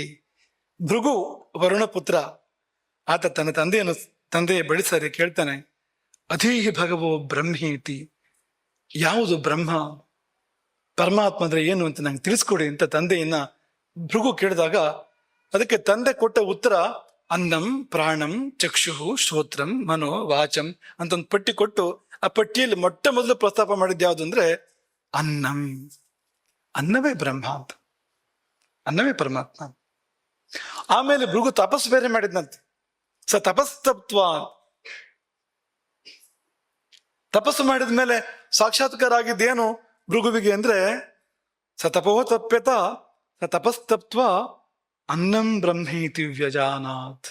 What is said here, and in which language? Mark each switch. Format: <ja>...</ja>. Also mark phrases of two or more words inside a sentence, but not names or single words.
<kn>ಭೃಗು ವರುಣ ಪುತ್ರ, ಆತ ತನ್ನ ತಂದೆಯ ಬಳಿ ಸರಿ ಕೇಳ್ತಾನೆ,</kn> <sa>ಅಧೀಹಿ ಭಗವೋ ಬ್ರಹ್ಮೇತಿ,</sa> <kn>ಯಾವುದು ಬ್ರಹ್ಮ, ಪರಮಾತ್ಮ ಅಂದ್ರೆ ಏನು ಅಂತ ನಂಗೆ ತಿಳಿಸ್ಕೊಡಿ ಅಂತ ತಂದೆಯನ್ನ ಭೃಗು ಕೇಳಿದಾಗ, ಅದಕ್ಕೆ ತಂದೆ ಕೊಟ್ಟ ಉತ್ತರ</kn> <sa>ಅನ್ನಂ ಪ್ರಾಣಂ ಚಕ್ಷು ಶ್ರೋತ್ರಂ ಮನೋ ವಾಚಂ</sa> <kn>ಅಂತ ಒಂದು ಪಟ್ಟಿ ಕೊಟ್ಟು, ಆ ಪಟ್ಟಿಯಲ್ಲಿ ಮೊಟ್ಟ ಮೊದಲು ಪ್ರಸ್ತಾಪ ಮಾಡಿದ್ದು ಯಾವುದು ಅಂದ್ರೆ ಅನ್ನಂ. ಅನ್ನವೇ ಬ್ರಹ್ಮ ಅಂತ, ಅನ್ನವೇ ಪರಮಾತ್ಮ. ಆಮೇಲೆ ಭೃಗು ತಪಸ್ಸು ಬೇರೆ ಮಾಡಿದ್ನಂತೆ. ತಪಸ್ತತ್ವ, ತಪಸ್ಸು ಮಾಡಿದ ಮೇಲೆ ಸಾಕ್ಷಾತ್ಕಾರ ಆಗಿದ್ದೇನು ಭೃಗುವಿಗೆ ಅಂದ್ರೆ,</kn> <sa>ತಪೋ ತಪ್ಯತ ತಪಸ್ತತ್ವ ಅನ್ನಂ ಬ್ರಹ್ಮೇತಿ ವ್ಯಜಾನಾತ್.</sa>